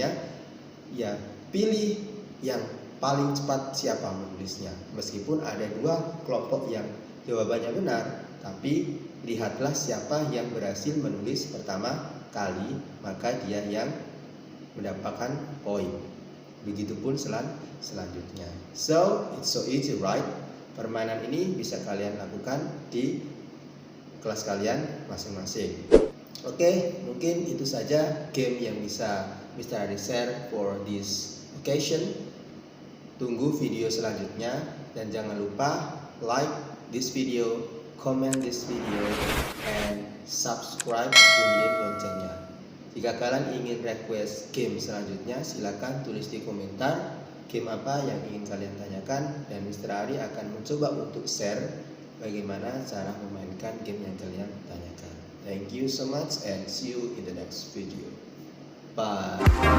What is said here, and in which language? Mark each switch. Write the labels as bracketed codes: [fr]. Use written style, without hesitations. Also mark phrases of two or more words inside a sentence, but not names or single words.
[id] Ya, pilih yang paling cepat siapa menulisnya. Meskipun ada 2 kelompok yang jawabannya benar, tapi lihatlah siapa yang berhasil menulis pertama kali, maka dia yang mendapatkan poin. Begitupun selanjutnya. [en] So, it's so easy, right? [id] Permainan ini bisa kalian lakukan di kelas kalian masing-masing. Oke, mungkin itu saja game yang bisa Mr. Ari [en] share for this notification. [id] Tunggu video selanjutnya dan jangan lupa [en] like this video, comment this video, and subscribe, [id] bunyiin loncengnya. Jika kalian ingin [en] request game [id] selanjutnya, silakan tulis di komentar game apa yang ingin kalian tanyakan, dan Mr. Ari akan mencoba untuk share bagaimana cara memainkan game yang kalian tanyakan. [en] Thank you so much and see you in the next video. Bye.